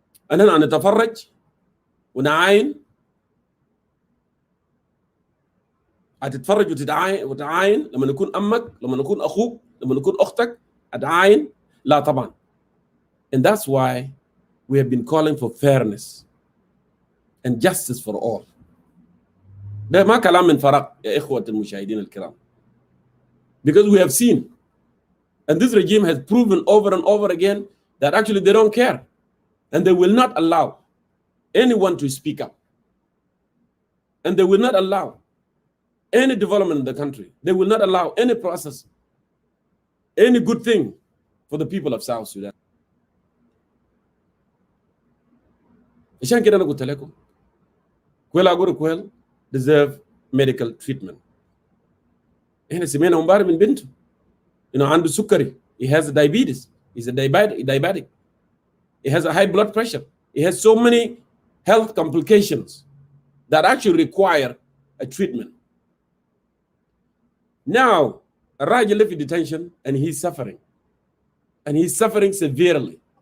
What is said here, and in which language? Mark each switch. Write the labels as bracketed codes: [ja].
[en] And then [ar] نتفرج ونعاين هتتفرج وتعاين لما نكون أمك لما نكون أخوك لما نكون أختك أتعاين لا طبعا. [en] And that's why we have been calling for fairness and justice for all. [ar] ده ما كلام من فراغ يا إخوة المشاهدين الكرام. [en] Because we have seen, and this regime has proven over and over again that actually they don't care. And they will not allow anyone to speak up. And they will not allow any development in the country. They will not allow any process, any good thing for the people of South Sudan. [ar] عشان كده أنا قلت لكم كويل [en] deserve medical treatment. [ar] إحنا سمعنا مبارك من بنته إنه عنده سكري. [en] He has diabetes. He's a diabetic. He has a high blood pressure. He has so many health complications that actually require a treatment. Now, Raja left in detention and he's suffering. And he's suffering severely.